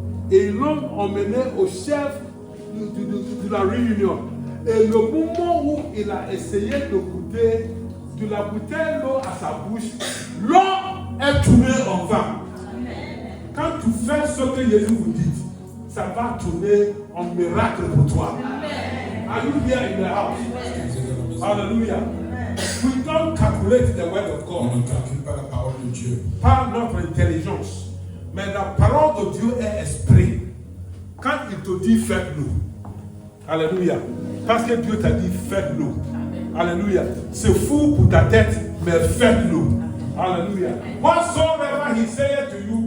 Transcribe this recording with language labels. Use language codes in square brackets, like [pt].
[fr] Et ils l'ont emmené au chef de la réunion. Et le moment où il a essayé de goûter de la bouteille l'eau à sa bouche, l'eau est tournée en vin. Quand tu fais ce que Jésus vous dit, ça va tourner en miracle pour toi. [en] Are you here in the house? Hallelujah. We don't calculate the word of [fr] On [en] God. [fr] ne calcule pas la parole de Dieu. Pas notre intelligence. Mais la parole de Dieu est esprit. Quand il te dit faites-le. Alléluia. Parce que Dieu t'a dit faites-le. Alléluia. C'est fou pour ta tête, mais faites-le. Alléluia. [en] Whatsoever he said to you,